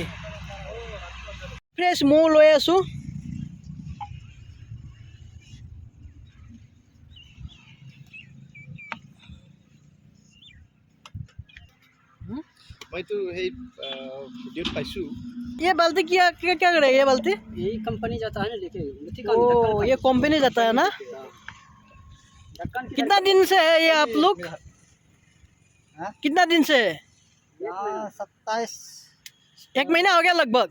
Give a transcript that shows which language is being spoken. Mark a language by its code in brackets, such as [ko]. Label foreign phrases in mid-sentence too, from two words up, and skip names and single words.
[as] ফ্ৰেছ মৌ লৈ আছোঁ। মইতো সেই ভিডিঅ'ত পাইছোঁ। [hi] ये बाल्टी क्या क्या क्या करेगा ये बाल्टी? यही कंपनी जाता है ना लेके ओ ये कंपनी जाता है ना। कितना दिन से है ये आप लोग? कितना दिन से? 27। 1 महीना हो गया लगभग।